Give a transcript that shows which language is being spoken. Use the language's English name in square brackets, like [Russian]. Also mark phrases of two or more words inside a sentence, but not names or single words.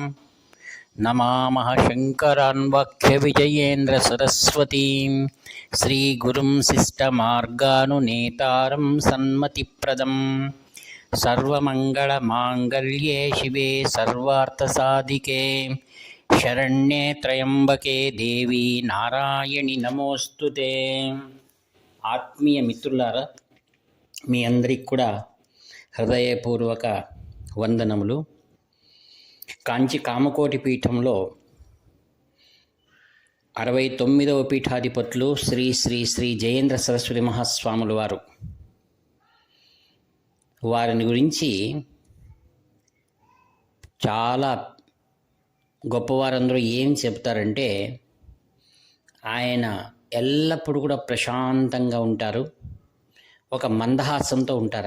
[Sanskrit] नमामः शङ्करान्वख्यविजयेन्द्रसरस्वतीं श्रीगुरुं शिष्टमार्गानुनेतारं सन्मतिप्रदं। सर्वमङ्गलमाङ्गल्ये शिवे सर्वार्थसाधिके शरण्ये त्र्यंबके देवी नारायणि नमोस्तुते. [Telugu] ఆత్మీయ మిత్రులారా, మీ అందరికి కూడా హృదయపూర్వక వందనములు. కాంచి కామకోటి పీఠంలో 69వ పీఠాధిపతులు శ్రీ శ్రీ శ్రీ జయేంద్ర సరస్వతి మహాస్వాములు వారిని గురించి చాలా గొప్పవారందరూ ఏం చెప్తారంటే, ఆయన ఎల్లప్పుడూ కూడా ప్రశాంతంగా ఉంటారు, ఒక మందహాసంతో ఉంటారు.